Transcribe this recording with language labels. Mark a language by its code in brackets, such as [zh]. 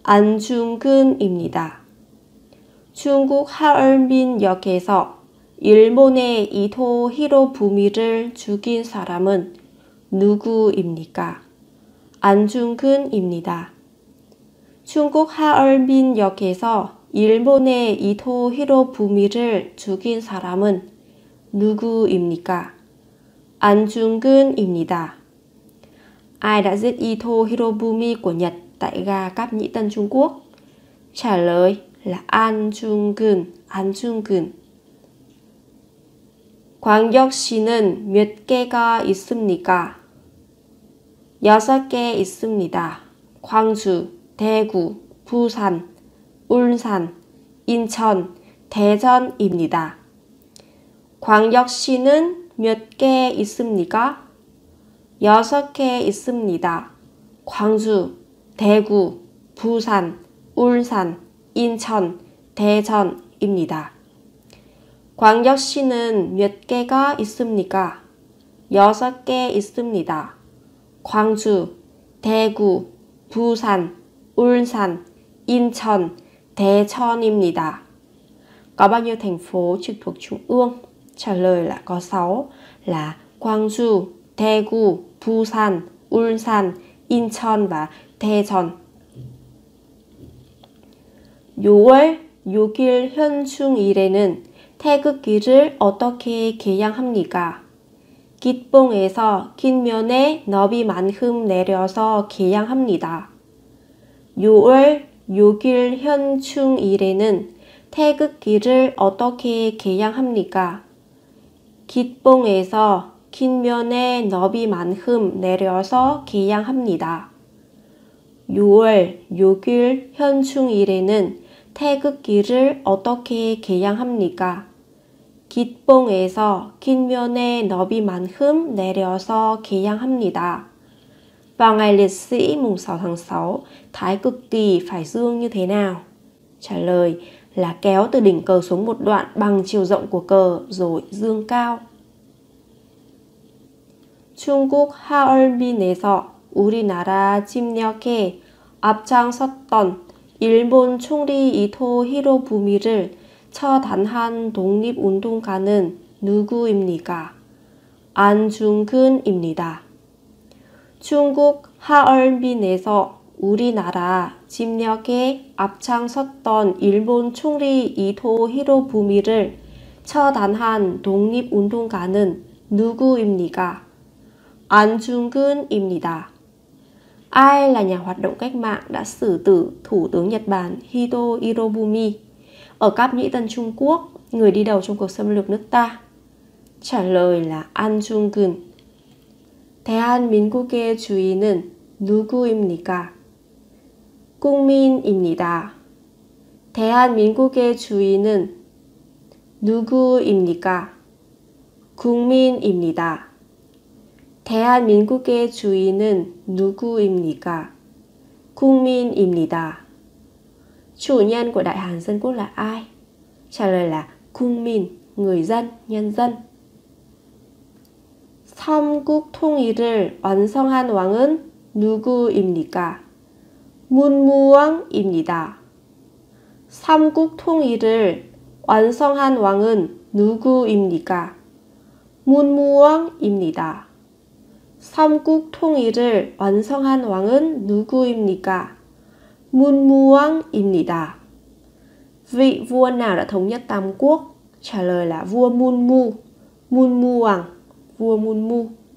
[ko] 안중근입니다. 중국 하얼빈역에서 일본의 이도 히로부미를 죽인 사람은 누구입니까? 안중근입니다. 중국 하얼빈역에서 일본의 이도 히로부미를 죽인 사람은 누구입니까? 안중근입니다. [vi] Ai đã giết Ito Hirobumi của Nhật tại ga Cáp Nhĩ Tân Trung Quốc? trả lời là 안중근, 안중근. [ko] 광역시는 몇 개가 있습니까? 6개 있습니다. 광주, 대구, 부산, 울산, 인천, 대전입니다. 광역시는 몇 개 있습니까? 6개 있습니다. 광주, 대구, 부산, 울산, 인천, 대전입니다. 광역시는 몇 개가 있습니까? 6개 있습니다. 광주, 대구, 부산, 울산, 인천, 대천입니다. [vi] Có bao nhiêu thành phố trực thuộc Trung ương? Trả lời là có 6 là Gwangju, Daegu, Busan, Ulsan, Incheon và Daejeon. [ko] 6월 6일 현충일에는 태극기를 어떻게 개양합니까? 기봉에서 긴 면의 너비만큼 내려서 개양합니다. 6월 6일 현충일에는 태극기를 어떻게 개양합니까? 기봉에서 긴 면의 너비만큼 내려서 개양합니다. 6월 6일 현충일에는 태극기를 어떻게 개양합니까? 기봉에서 긴 면의 너비만큼 내려서 개양합니다. [vi] Vào ngày liệt sĩ mùng 6 tháng 6, thái cực kỳ phải dương như thế nào? Trả lời là kéo từ đỉnh cờ xuống một đoạn bằng chiều rộng của cờ rồi dương cao. [ko] 중국 하얼빈에서 우리나라 침략에 앞장섰던 일본 총리 이토 히로부미를 처단한 독립운동가는 누구입니까? 안중근입니다. 중국 하얼빈에서 우리나라 침략에 앞장섰던 일본 총리 이토 히로부미를 처단한 독립운동가는 누구입니까? 안중근입니다. [vi] Ai là nhà hoạt động cách mạng đã xử tử Thủ tướng Nhật Bản Hito Hirobumi ở Cáp Nhĩ Tân Trung Quốc, người đi đầu trong cuộc xâm lược nước ta? trả lời là 안중근. [ko] 대한민국의 주인은 누구입니까? 국민입니다. 대한민국의 주인은 누구입니까? 국민입니다. 대한민국의 주인은 누구입니까? 국민입니다. [vi] Chủ nhân của Đại Hàn Dân Quốc là ai? Trả lời là 국민, người dân, nhân dân. [ko] 삼국 통일을 완성한 왕은 누구입니까? 문무왕입니다. 삼국 통일을 완성한 왕은 누구입니까? 문무왕입니다. 삼국 통일을 완성한 왕은 누구입니까? 문무왕입니다. [vi] Vị vua nào đã thống nhất Tam Quốc? Trả lời là vua Munmu. 문무왕, vua Munmu.